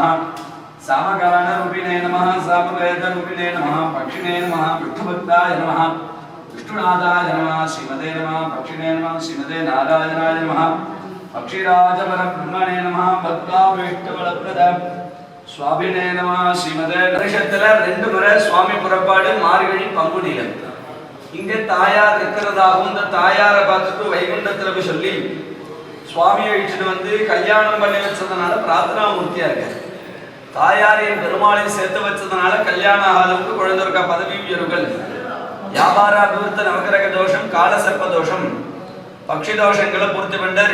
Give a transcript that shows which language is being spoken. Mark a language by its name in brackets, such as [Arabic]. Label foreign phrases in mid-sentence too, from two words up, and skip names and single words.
[Sanskrit] सामगानरूपिणे नमः सामवेदरूपिणे नमः पक्षिणे नमः विष्णुभक्ताय नमः विष्णुनाथाय नमः श्रीमते नमः पक्षिणे नमः श्रीमते नारायणाय नमः पक्षिराजपरब्रह्मणे नमः भक्तावेष्टबलप्रद स्वामिने नमः श्रीमते [Tamil] வருஷத்துல ரெண்டு முறை சுவாமி புறப்பாடு மார்கழி பங்குனியில இங்க தாயார் இருக்கிறதாகவும் இந்த தாயாரை பார்த்துட்டு வைகுண்டத்துல போய் சொல்லி சுவாமியை அழிச்சிட்டு வந்து கல்யாணம் பண்ணி வச்சதுனால பிரார்த்தனா மூர்த்தியா இருக்காரு. தாயாரையும் பெருமாளையும் சேர்த்து வச்சதுனால கல்யாண ஆளுக்கு குழந்தைருக்கா பதவி உயர்வுகள் வியாபார அபிவிருத்த நவகிரக தோஷம் காலசர்ப்ப தோஷம் பக்ஷி தோஷங்களை பூர்த்தி பண்ணார்.